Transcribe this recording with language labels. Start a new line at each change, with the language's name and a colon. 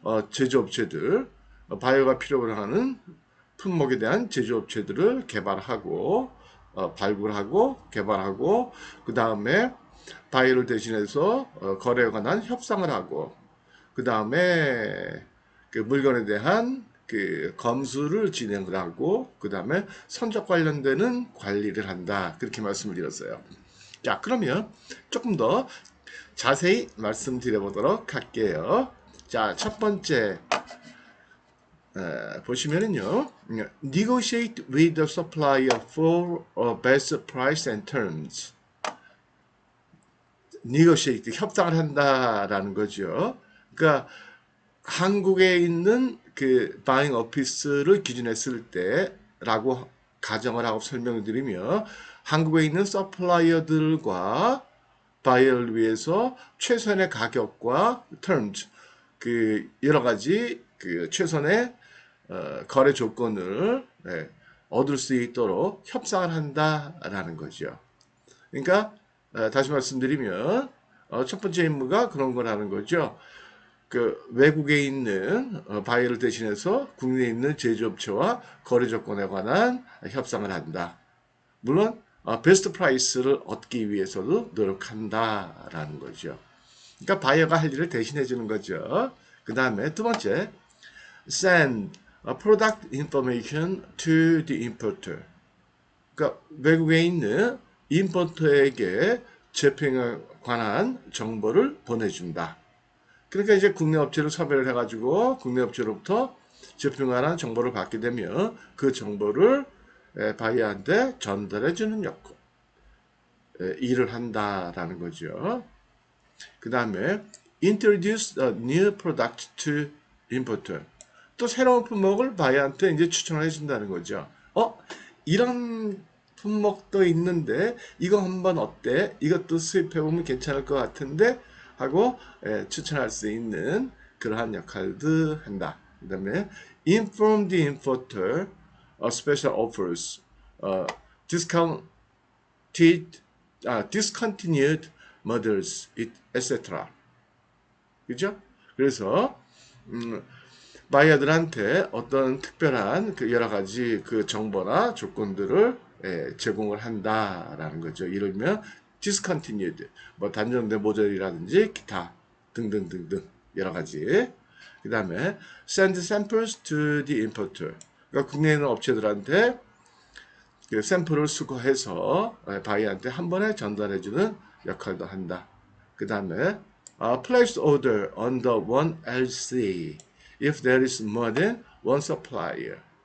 Korean: 제조업체들 바이어가 필요로 하는 품목에 대한 제조업체들을 개발하고 발굴하고 개발하고 그 다음에 바이어를 대신해서 거래에 관한 협상을 하고 그 다음에 그 물건에 대한 그 검수를 진행을 하고 그 다음에 선적 관련되는 관리를 한다. 그렇게 말씀을 드렸어요. 자, 그러면 조금 더 자세히 말씀드려 보도록 할게요. 자, 첫 번째 보시면은요,
English: negotiate with the supplier for best price and terms.
Korean: negotiate 협상을 한다라는 거죠. 그러니까 한국에 있는 그 바잉 오피스를 기준했을 때라고 가정을 하고 설명을 드리며 한국에 있는 서플라이어들과 바이어를 위해서 최선의 가격과 terms 그 여러 가지 그 최선의 거래 조건을 얻을 수 있도록 협상을 한다라는 거죠. 그러니까 다시 말씀드리면 첫 번째 임무가 그런 거라는 거죠. 그 외국에 있는 바이어를 대신해서 국내에 있는 제조업체와 거래 조건에 관한 협상을 한다. 물론 베스트 프라이스를 얻기 위해서도 노력한다라는 거죠. 그러니까 바이어가 할 일을 대신해 주는 거죠. 그 다음에 두 번째,
English: send product information to the importer.
Korean: 그러니까 외국에 있는 임포터에게 제품에 관한 정보를 보내준다. 그러니까 이제 국내 업체를 섭외를 해가지고 국내 업체로부터 제품에 관한 정보를 받게 되면 그 정보를 바이어한테 전달해주는 역할, 일을 한다라는 거죠. 그 다음에
English: introduce a new product to importer.
Korean: 또 새로운 품목을 바이어한테 이제 추천을 해준다는 거죠. 이런 품목도 있는데 이거 한번 어때? 이것도 수입해보면 괜찮을 것 같은데 하고 추천할 수 있는 그러한 역할도 한다. 그 다음에
English: inform the importer of special offers, discounted, discontinued models, etc.
Korean: 그죠? 그래서 바이어들한테 어떤 특별한 그 여러 가지 그 정보나 조건들을 제공을 한다라는 거죠. 예를 들면 discontinued, 뭐 단종된 모델이라든지 기타 등등등등 여러 가지. 그 다음에
English: send samples to the importer.
Korean: 그러니까 국내에 있는 업체들한테 그 샘플을 수거해서 바이어한테 한 번에 전달해주는 역할도 한다. 그 다음에
English: place order on the one LC if there is more than one supplier.